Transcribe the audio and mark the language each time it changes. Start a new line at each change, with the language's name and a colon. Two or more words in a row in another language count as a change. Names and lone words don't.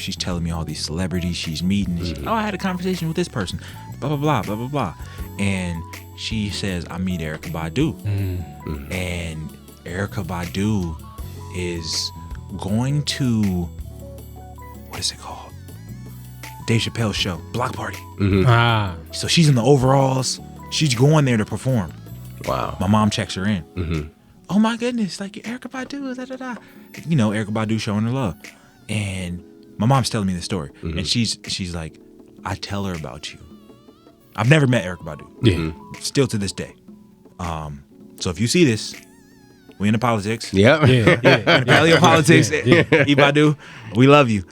English: She's telling me all these celebrities she's meeting. I had a conversation with this person, blah blah blah blah blah blah, and she says, "I meet Erykah Badu," and Erykah Badu is going to, what is it called? Dave Chappelle's show, Block Party. So she's in the overalls. She's going there to perform. Wow. My mom checks her in. Oh my goodness, like, Erykah Badu, da da da. Erykah Badu showing her love. And my mom's telling me the story. And she's like, I tell her about you. I've never met Erykah Badu. Yeah. Still to this day. So if you see this, we in the politics. Yep. In the paleo politics. Badu, we love you.